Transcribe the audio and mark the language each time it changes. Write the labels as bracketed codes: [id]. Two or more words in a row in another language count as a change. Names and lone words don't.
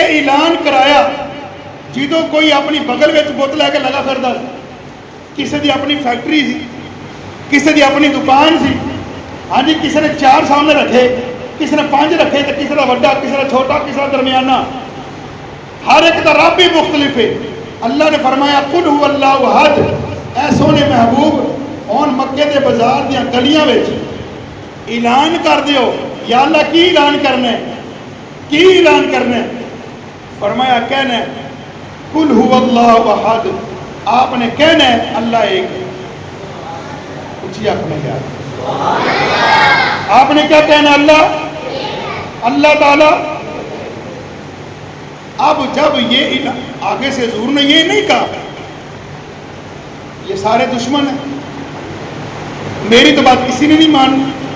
[pa] اعلان کرایا جدوں کوئی اپنی بغل وچ بت لے کے لگا پھردا کسی دی اپنی فیکٹری سی کسی دی اپنی دکان سی ہاں جی کسی نے [ur] 4 سامنے رکھے کسی نے 5 رکھے تو کسی کا بڑا کسی کا چھوٹا کسی کا درمیانہ ہر ایک کا رب بھی مختلف ہے اللہ نے فرمایا [ar] قل هو اللہ احد [pa] اے سونے محبوب ہن مکے دے بازار دیاں گلیاں وچ اعلان کر دیو [ur] یا اللہ کی اعلان کرنا ہے کی اعلان کرنا ہے فرمایا کہنا ہے [ar] قل هو اللہ احد [ur] آپ نے کہنا ہے اللہ ایک ہے اچھی آپ نے کیا آپ نے کیا کہنا اللہ تعالی اب جب یہ آگے سے حضور نے یہ نہیں کہا یہ سارے دشمن ہیں میری تو بات کسی نے نہیں مانی